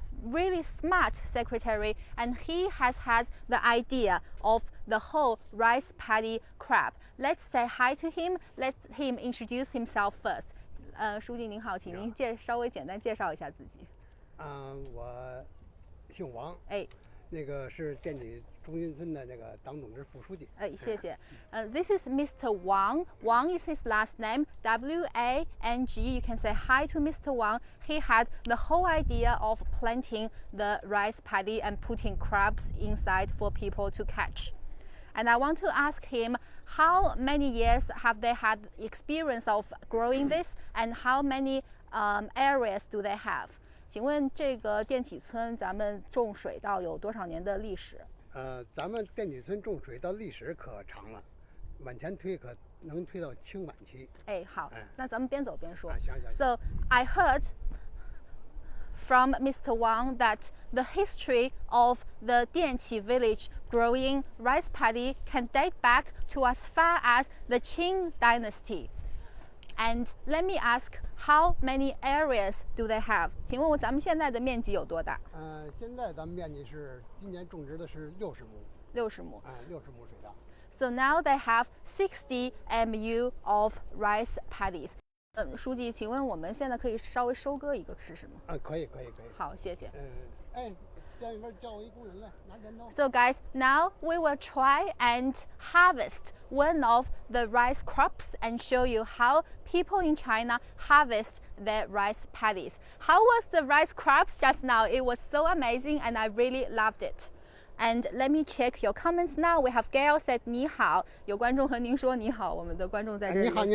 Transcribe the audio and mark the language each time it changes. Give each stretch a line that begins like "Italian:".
English: really smart secretary, and he has had the idea of the whole rice paddy crab. Let's say hi to him. Let him introduce himself first.
Chinese: 书记您好，请您稍微简单介绍一下自己。我姓王，哎，那个是店里中心村的那个党组织副书记。哎，谢谢。
English: This is Mr. Wang. Wang is his last name, W-A-N-G. You can say hi to Mr. Wang. He had the whole idea of planting the rice paddy and putting crabs inside for people to catch. And I want to ask him, how many years have they had experience of growing this, and how many areas do they have?
Chinese: 请问这个电启村咱们种水稻有多少年的历史？咱们电启村种水稻历史可长了，往前推可能推到清晚期。哎，好，那咱们边走边说。行。
English: So I heard from Mr. Wang that the history of the Dianqi village growing rice paddy can date back to as far as the Qing dynasty. And let me ask, how many areas do they have?
Chinese: 请问咱们现在的面积有多大？现在咱们面积是今年种植的是60亩。 60亩。 60亩水稻。
English: So now they have 60 mu of rice paddies.
Chinese: 书记，请问我们现在可以稍微收割一个试试吗？可以。好，谢谢。家里边叫我一工人来拿镰刀。
English: So guys, now we will try and harvest one of the rice crops and show you how people in China harvest their rice paddies. How was the rice crops just now? It was so amazing and I really loved it. And let me check your comments now. We have Gail said
Chinese: 你好，有观众和您说你好，我们的观众在这里。